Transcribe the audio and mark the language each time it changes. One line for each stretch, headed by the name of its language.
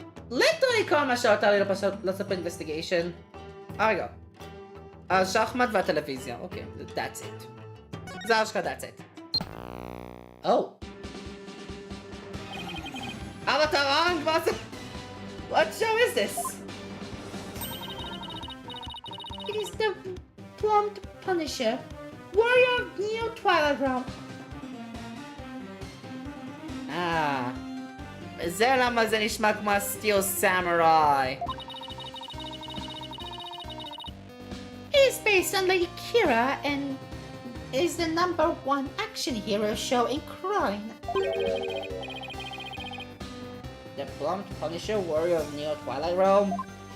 English: Literally
Hebrew: כמה שעות היה לי לעשות investigation. רגע. השחמט והטלוויזיה.
English: אוקיי, that's it.
Hebrew: זה אשכרה
English: that's it. Oh. Avatarang, what show is this? It is the Plumbed Punisher, warrior of Neo Twilight Realm.
Hebrew: זה למה זה נשמע כמו Steel Samurai.
English: It is based on Lady Kira and is the #1 action hero show in Khura'in. The Plump Punisher Warrior of Neo Twilight Realm?